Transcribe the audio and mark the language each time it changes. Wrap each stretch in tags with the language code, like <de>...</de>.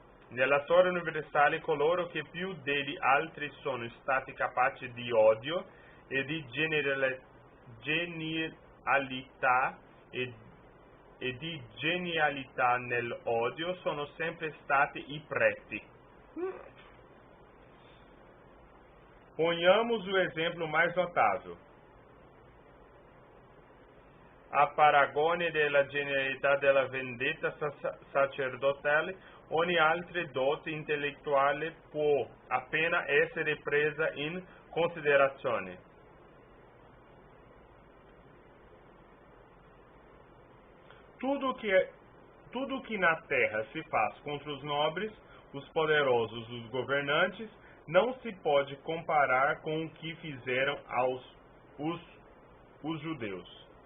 <it>Nella storia universale coloro che più degli altri sono stati capaci di odio e di genialità e di genialità nell'odio sono sempre stati i preti.</it> <pt>Ponhamos o exemplo mais notável.</pt> <it>a paragone della genialità della vendetta sacerdotale, ogni altra dote intellettuale può appena essere presa in considerazione.</it> <pt>Tudo que na terra se faz contra os nobres, os poderosos, os governantes, não se pode comparar com o que fizeram os judeus.</pt>